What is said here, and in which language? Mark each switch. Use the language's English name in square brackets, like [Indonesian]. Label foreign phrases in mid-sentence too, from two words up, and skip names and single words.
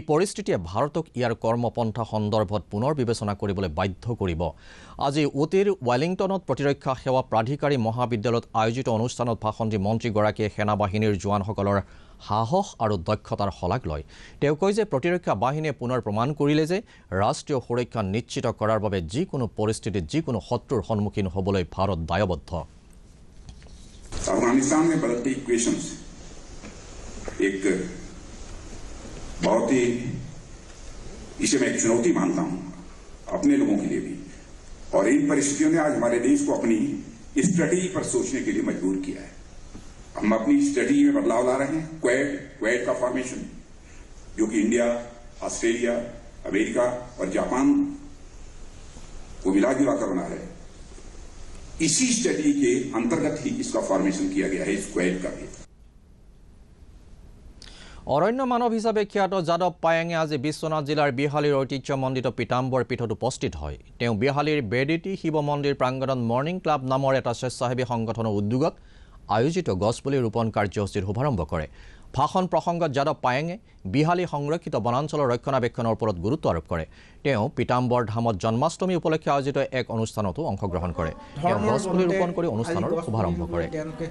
[Assamese] পৰিস্থিতিয়ে ভাৰতক ইয়াৰ কৰ্মপন্থা সন্দৰ্ভত পুনৰ বিবেচনা কৰিবলৈ বাধ্য কৰিব আজি উটিৰ ৱেলিংটনত প্ৰতিৰক্ষা সেৱা প্ৰাধিকাৰী মহাবিদ্যালয়ত আয়োজিত অনুষ্ঠানত ভাষণ দি মন্ত্ৰীগৰাকীয়ে সেনাবাহিনীৰ জোৱানসকলৰ সাহস আৰু দক্ষতাৰ শলাগ লয় তেওঁ কয় যে প্ৰতিৰক্ষা বাহিনীয়ে পুনৰ প্ৰমাণ কৰিলে যে ৰাষ্ট্ৰীয় সুৰক্ষা নিশ্চিত কৰাৰ বাবে যিকোনো পৰিস্থিতিত যিকোনো শত্ৰুৰ সন্মুখীন হ'বলৈ ভাৰত দায়বদ্ধ [Hindi] अफगानिस्तान में बदलती इक्वेशंस एक बहुत ही इसे मैं एक चुनौती मानता हूं अपने लोगों के लिए भी और इन परिस्थितियों ने आज हमारे देश को अपनी स्ट्रेटेजी पर सोचने के लिए मजबूर किया है हम अपनी स्ट्रेटेजी में बदलाव ला रहे हैं क्वेड का फॉर्मेशन जो कि इंडिया ऑस्ट्रेलिया अमेरिका और जापान को मिला जुलाकर बना रहे हैं इसी स्ट्रेटेजी के अंतर्गत ही इसका फॉर्मेशन किया गया है स्क्वाड का भी [Assamese] অৰণ্য মানৱ হিচাপে খ্যাত যাদৱ পায়েঙে আজি বিশ্বনাথ জিলাৰ বিহালীৰ ঐতিহ্যমণ্ডিত পীতাম্বৰ পীঠত উপস্থিত হয় তেওঁ বিহালীৰ বেদিতি শিৱ মন্দিৰ প্ৰাংগণত মৰ্ণিং ক্লাব নামৰ এটা স্বেচ্ছাসেৱী সংগঠনৰ উদ্যোগত আয়োজিত গছপুলি ৰোপণ কাৰ্যসূচীৰ শুভাৰম্ভ কৰে ভাষণ প্ৰসংগত যাদৱ পায়েঙে বিহালী সংৰক্ষিত বনাঞ্চলৰ ৰক্ষণাবেক্ষণৰ ওপৰত গুৰুত্ব আৰোপ কৰে তেওঁ পীতাম্বৰ ধামত জন্মাষ্টমী উপলক্ষে আয়োজিত এক অনুষ্ঠানতো অংশগ্ৰহণ কৰে তেওঁ গছপুলি ৰোপণ কৰি অনুষ্ঠানৰ শুভাৰম্ভ কৰে